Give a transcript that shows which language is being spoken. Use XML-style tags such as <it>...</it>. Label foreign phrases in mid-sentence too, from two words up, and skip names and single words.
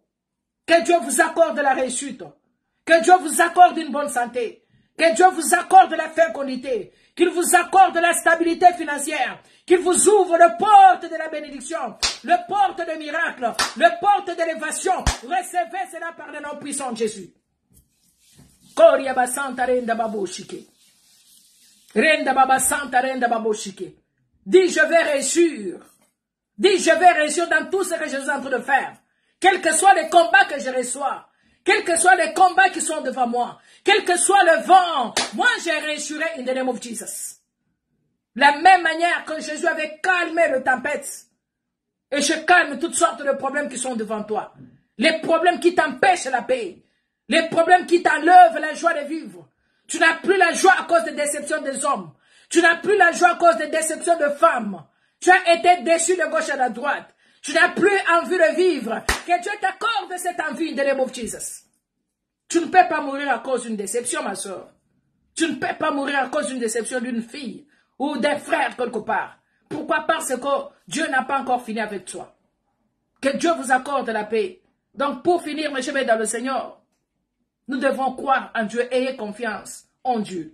<fr>Que Dieu vous accorde la réussite. Que Dieu vous accorde une bonne santé. Que Dieu vous accorde la fécondité. Qu'il vous accorde la stabilité financière. Qu'il vous ouvre le porte de la bénédiction. Le porte de miracle. Le porte d'élévation. Recevez cela par le nom puissant de Jésus. Koria basanta renda baboshike. Renda baba santa renda baboshike. Dis, je vais réussir. Dis, je vais réussir dans tout ce que je suis en train de faire. Quels que soient les combats que je reçois. Quels que soient les combats qui sont devant moi. Quel que soit le vent. Moi, je réussirai</fr> <en>in the name of Jesus.</en> <fr>La même manière que Jésus avait calmé le tempête. Et je calme toutes sortes de problèmes qui sont devant toi. Les problèmes qui t'empêchent la paix. Les problèmes qui t'enlèvent la joie de vivre. Tu n'as plus la joie à cause des déceptions des hommes. Tu n'as plus la joie à cause des déceptions de femmes. Tu as été déçu de gauche à la droite. Tu n'as plus envie de vivre. Que Dieu t'accorde cette envie</fr> <en>in the name of Jesus.</en> <fr>Tu ne peux pas mourir à cause d'une déception, ma soeur. Tu ne peux pas mourir à cause d'une déception d'une fille ou d'un frère quelque part. Pourquoi? Parce que Dieu n'a pas encore fini avec toi. Que Dieu vous accorde la paix. Donc pour finir, mes chers dans le Seigneur, nous devons croire en Dieu, ayez confiance en Dieu.</fr>